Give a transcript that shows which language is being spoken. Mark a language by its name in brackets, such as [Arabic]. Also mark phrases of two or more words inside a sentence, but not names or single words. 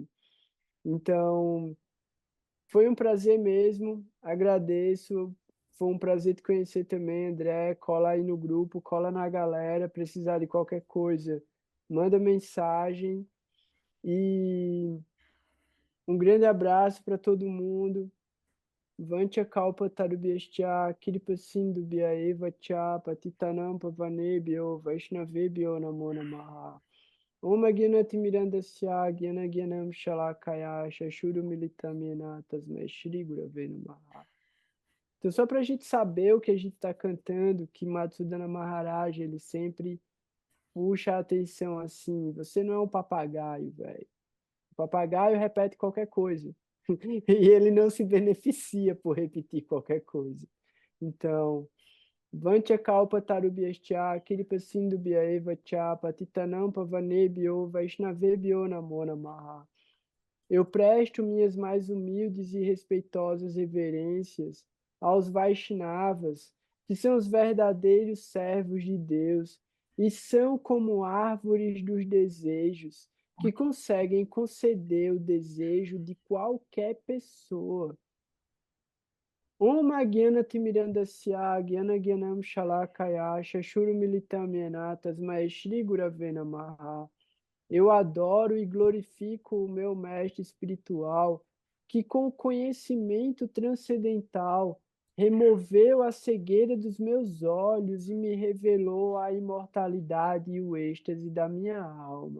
[Portuguese] Então, foi um prazer mesmo, agradeço. Foi um prazer te conhecer também, André. Cola aí no grupo, cola na galera. Precisar de qualquer coisa, manda mensagem. E um grande abraço para todo mundo. [Sanskrit] Vancha kalpa tarubhyascha kripa sindhu eva cha patitanam pavanebhyo vaishnavebhyo namo namaha. Om Agyanatimirandasya Gyanaganam Shalakaya Shashuru Militamena Tasmai Shri Gurave Namaha. [Portuguese] Então, só para a gente saber o que a gente está cantando, que Madhusudana Maharaj, ele sempre puxa a atenção assim, você não é um papagaio, velho. O papagaio repete qualquer coisa. E ele não se beneficia por repetir qualquer coisa. Então, [Sanskrit] Vancha kalpa tarubhyascha kripa sindhubhya eva cha patitanam pavanebhyo vaishnavebhyo namo namaha. [Portuguese] Eu presto minhas mais humildes e respeitosas reverências aos Vaishnavas, que são os verdadeiros servos de Deus e são como árvores dos desejos, que conseguem conceder o desejo de qualquer pessoa. [Sanskrit] Om Agyanatimirandasya Gyanaganam Shalakaya Shashuru Militamena Tasmai Shri Gurave Namaha. [Portuguese] Eu adoro e glorifico o meu mestre espiritual, que com o conhecimento transcendental removeu a cegueira dos meus olhos e me revelou a imortalidade e o êxtase da minha alma.